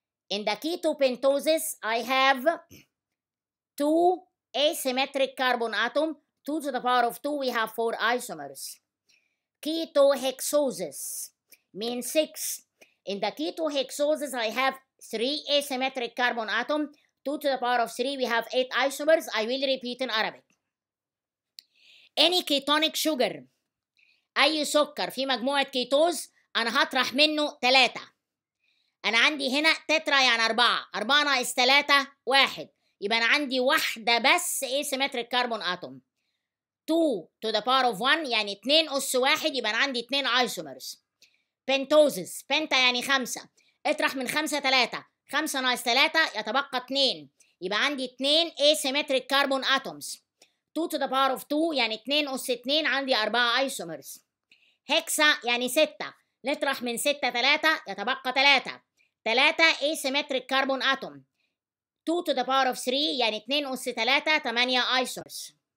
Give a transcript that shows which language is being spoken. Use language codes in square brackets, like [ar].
[en] In the ketopentoses, I have 2 asymmetric carbon atom, 2 to the power of 2, we have 4 isomers. Ketohexoses means 6. In the ketohexoses, I have 3 asymmetric carbon atom, 2 to the power of 3, we have 8 isomers. I will repeat in Arabic. Any ketonic sugar, [ar] أي سكر في مجموعة كيتوز أنا هطرح منه 3. أنا عندي هنا تترا يعني 4 ناقص 3 1، يبقى أنا عندي واحدة بس asymmetric carbon atom. [en] 2 to the power of 1 [ar] يعني 2 أس 1، يبقى أنا عندي 2 isomers. Pentoses, penta يعني 5، اطرح من 5 3، 5 ناقص 3 يتبقى 2، يبقى عندي 2 asymmetric carbon atoms. [en] 2 to the power of 2 [ar] يعني 2 أس 2، عندي 4 isomers. هكسا يعني 6، نطرح من 6 3 يتبقى 3. [en] 3 asymmetric carbon atom. 2 to the power of 3 [ar] يعني 2 أس 3 8 isomers.